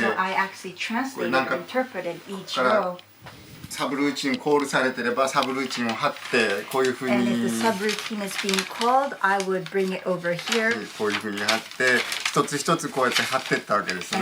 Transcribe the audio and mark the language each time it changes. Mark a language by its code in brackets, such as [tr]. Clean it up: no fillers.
[en] So I actually translated and interpreted each row. [ja] サブルーチンコールされてればサブルーチンを貼ってこういう風に [en] And if the subroutine is being called, I would bring it over here. [ja] こういう風に貼って一つ一つこうやって貼ってったわけですね。